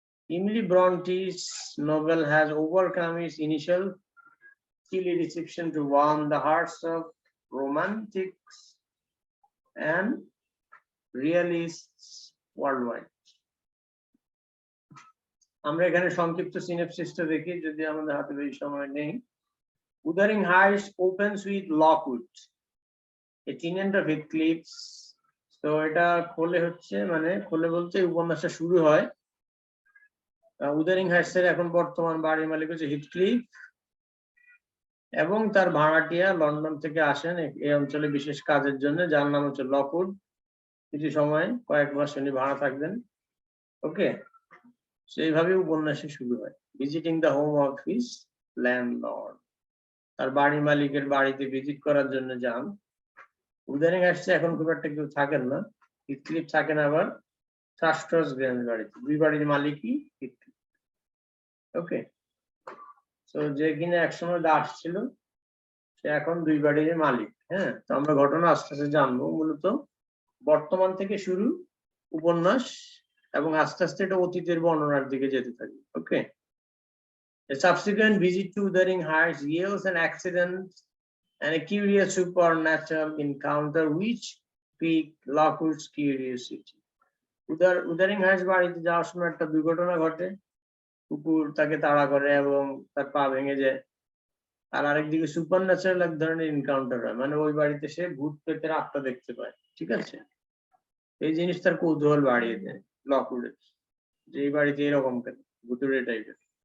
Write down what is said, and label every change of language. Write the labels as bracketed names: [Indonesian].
[English] Emily Bronte's novel has overcome its initial chilly reception to warm the hearts of romantics and realists worldwide. [Bangla] আমরা এখানে সংক্ষিপ্ত সিনপসিসটা দেখি, যদি আমাদের হাতে বেশি সময় নেই। [English] Wuthering Heights opens with Lockwood, a tenant of Heathcliff's. [Bangla] তো এটা খোলে হচ্ছে, মানে খোলে বলতে উপন্যাসটা শুরু হয় উদারিং হাইটস এর এখন বর্তমান বাড়ির মালিক হচ্ছে হিথক্লিফ, এবং তার ভাড়াটিয়া লন্ডন থেকে আসেন এই অঞ্চলে বিশেষ কাজের জন্য, যার নাম হচ্ছে লকউড। কিছু সময়, কয়েক মাস উনি ভাড়া থাকবেন। ওকে, সেইভাবে উপন্যাসে শুরু হয়, [English] visiting the home of his landlord, [Bangla] তার বাড়ি মালিকের বাড়িতে ভিজিট করার জন্য যান। উদারিং আসছে এখন খুব একটা কেউ থাকেন না, হিথক্লিফ থাকেন আবার থ্রাস্টার্স গ্রেঞ্জ বাড়িতে, দুই বাড়ির মালিকই হিথক্লিফ। ওকে, তো যে কিনা একসময় দাস ছিল সে এখন দুই বাড়ির মালিক। হ্যাঁ, তো আমরা ঘটনা আস্তে আস্তে জানবো। মূলত বর্তমান থেকে শুরু উপন্যাস এবং আস্তে আস্তে এটা অতীতের বর্ণনার দিকে যেতে থাকে। [English] Okay, a subsequent visit to Wuthering Heights yields an accident and a curious supernatural encounter which piqued Lockwood's curiosity. [Bangla] Wuthering Heights বাড়িতে যাওয়ার সময় একটা দুর্ঘটনা ঘটে, কুকুর তাকে তাড়া করে এবং তার পা ভেঙে যায়। আর আরেকদিকে সুপার ন্যাচারাল এক ধরনের এনকাউন্টার হয়, মানে ওই বাড়িতে সে ভূত প্রেতের আত্মা দেখতে পায়। ঠিক আছে, এই জিনিস তার কৌতূহল বাড়িয়ে দেয় লকউডের, যে এই বাড়িতে এরকম কেন, ভুতুড়ে টাইপের।